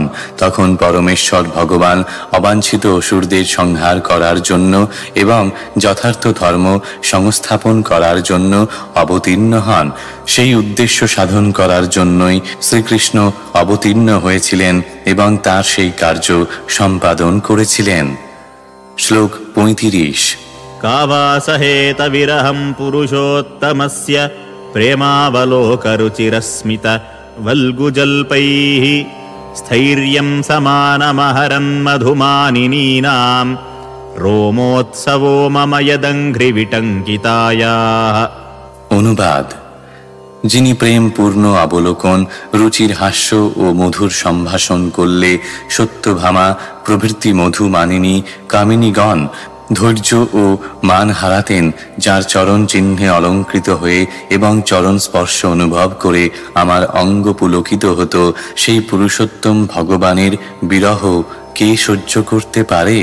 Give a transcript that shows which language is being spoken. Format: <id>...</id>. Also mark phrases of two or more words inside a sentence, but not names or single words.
<bn>তখন পরমেশ্বর ভগবান অবাঞ্ছিত অসুরদের সংহার করার জন্য এবং যথার্থ ধর্ম সংস্থাপন করার জন্য অবতীর্ণ হন। সেই উদ্দেশ্য সাধন করার জন্যই শ্রীকৃষ্ণ অবতীর্ণ হয়েছিলেন এবং তার সেই কার্য সম্পাদন করেছিলেন। শ্লোক 35।</bn> <sa>का वा सहेत विरहं पुरुषोत्तमस्य प्रेमावलोकरुचिरस्मित वल्गुजल्पैः स्थैर्यं समानमहरन्मधुमानिनीनां रोमोत्सवो मम यदङ्घ्रिविटङ्कितायाः।</sa> <bn>অনুবাদ: যিনি প্রেমপূর্ণ অবলোকন, রুচির হাস্য ও মধুর সম্ভাষণ করলে সত্যভামা প্রভৃতি মধু মানিনী কামিনীগণ ধৈর্য ও মান হারাতেন, যার চরণ চিহ্নে অলঙ্কৃত হয়ে এবং চরণ স্পর্শ অনুভব করে আমার অঙ্গ পুলকিত হতো, সেই পুরুষোত্তম ভগবানের বিরহ কে সহ্য করতে পারে?</bn>